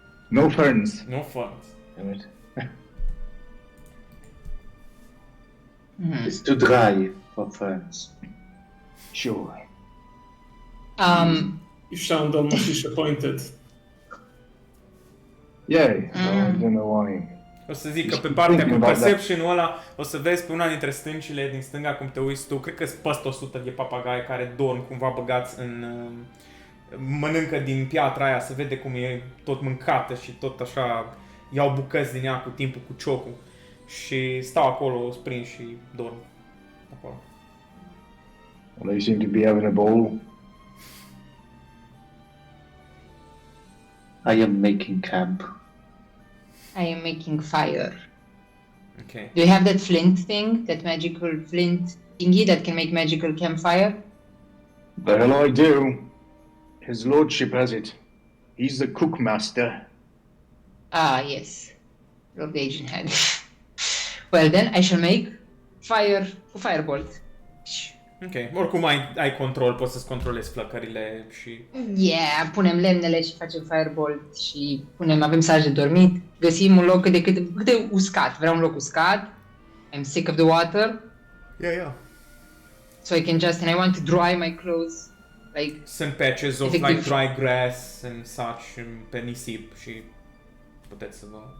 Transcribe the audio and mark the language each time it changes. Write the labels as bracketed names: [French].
[English] No ferns. No ferns. Damn it. It's too dry for ferns. Sure. You sound almost disappointed. Yeah, I don't know why. [Romanian] O să zic că pe partea cu perception-ul ăla o să vezi pe una dintre stâncile din stânga cum te uiți tu, cred că sunt peste 100 de papagai care dorm cumva băgați în... mănâncă din piatra aia, se vede cum e tot mâncată și tot așa iau bucăți din ea cu timpul cu ciocul și stau acolo sprinși și dorm acolo. [English] Well, they seem to be having a ball. I am making camp. I am making fire. Ok. Do you have that flint thing? That magical flint thingy that can make magical campfire? The hell I do. His lordship has it. He's the cook master. Ah, yes. Lord Agent had. Well, then I shall make fire, firebolt. [Romanian] Ok, oricum ai control, poți să-ți controlezi flăcările și... Yeah, punem lemnele și facem firebolt și avem saj de dormit, găsim un loc cât de uscat, vreau un loc uscat, [English] I'm sick of the water, Yeah. so I can just, and I want to dry my clothes, like, [Romanian] Sunt [English] patches of [Romanian] Efectiv. [English] like dry grass and such [Romanian] pe nisip și puteți să vă...